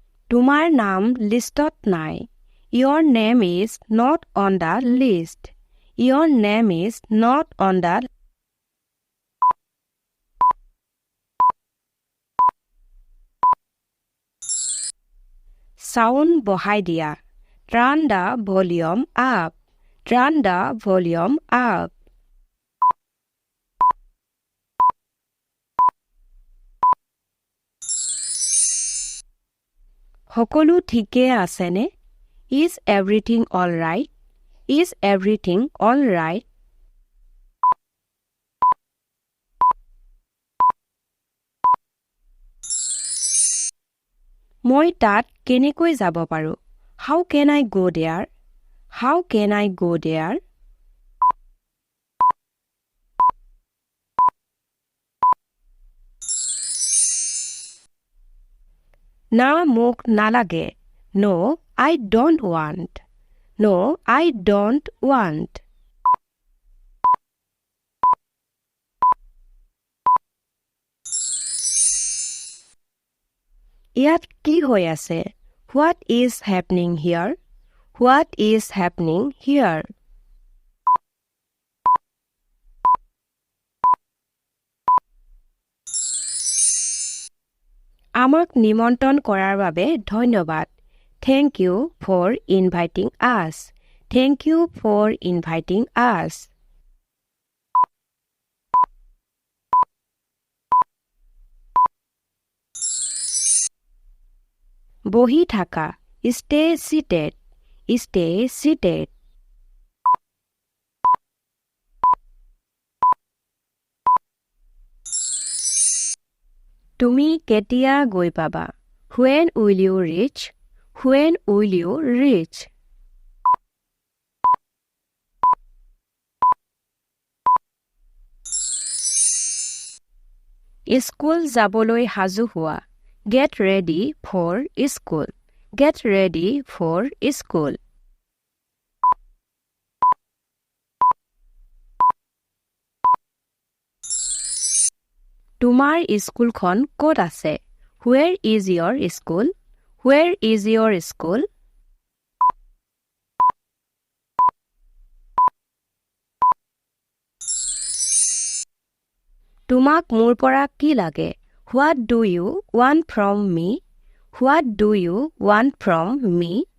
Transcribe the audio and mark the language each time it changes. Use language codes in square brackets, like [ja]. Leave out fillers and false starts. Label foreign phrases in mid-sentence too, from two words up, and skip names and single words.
[as] তোমাৰ নাম লিষ্টত নাই। [en] Your name is not on the list. Your name is not on the Sound [as] বঢ়াই দিয়া. [en] Turn the volume up. Turn the volume up. [as] সকলো ঠিকে আছেনে? [en] Is everything all right? Is everything all right? [as] মই তাত কেনেকৈ যাব পাৰোঁ? [en] How can I go there? How can I go there? [as] না মোক নালাগে. [en] No, I don't want. No, I don't want. [as] ইয়াত কি হৈ আছে? [en] What is happening here? What is happening here? [as] আমাক নিমন্ত্ৰণ কৰাৰ বাবে ধন্যবাদ. [en] Thank you for inviting us. Thank you for inviting us. [as] বহি থাকা. [en] Stay seated. Stay seated. [as] তুমি কেতিয়া গৈ পাবা? [en] When will you reach? When will you reach? [as] স্কুল যাবলৈ সাজু হোৱা. [en] Get ready for school. Get ready for school. [as] তোমাৰ স্কুলখন ক'ত আছে? [en] Where is your school? Where is your school? [as] তোমাক মোৰ পৰা কি লাগে? [en] What do you want from me? What do you want from me?